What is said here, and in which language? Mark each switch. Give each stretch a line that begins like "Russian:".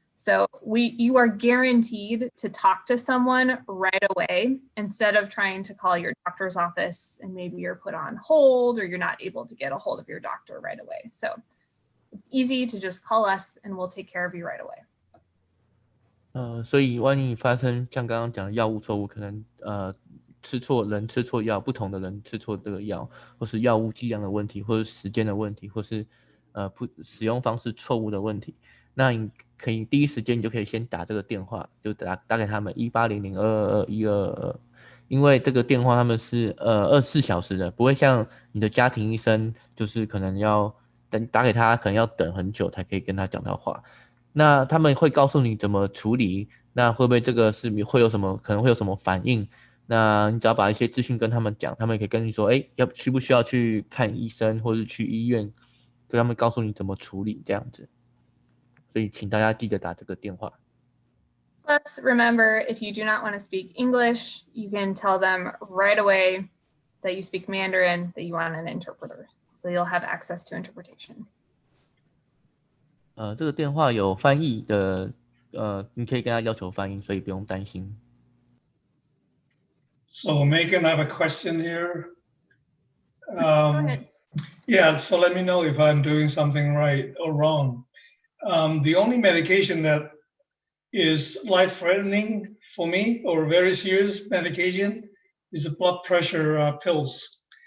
English: So you are guaranteed to talk to someone right away instead of trying to call your doctor's office and maybe you're put on hold or you're not able to get a hold of your doctor right away. So it's easy to just call us and we'll take care of you right away.
Chinese: 所以万一发生像刚刚讲的药物错误，可能吃错药，不同的人吃错这个药，或是药物剂量的问题，或是时间的问题，或是使用方式错误的问题，那你可以第一时间你就可以先打这个电话，就打给他们1800-222-1222，因为这个电话他们是24小时的，不会像你的家庭医生，就是可能要打给他，可能要等很久才可以跟他讲到话。那他们会告诉你怎么处理，那会不会这个是会有什么可能会有什么反应？那你只要把一些资讯跟他们讲，他们也可以跟你说，哎，需不需要去看医生，或是去医院，跟他们告诉你怎么处理这样子。所以请大家记得打这个电话。
English: Plus, remember, if you do not want to speak English, you can tell them right away that you speak Mandarin, that you want an interpreter. So you'll have access to interpretation.
Chinese: 这个电话有翻译的，你可以跟他要求翻译，所以不用担心。
English: So Megan, I have a question here. Go ahead. Yeah, so let me know if I'm doing something right or wrong. The only medication that is life-threatening for me, or very serious medication, is the blood pressure pills.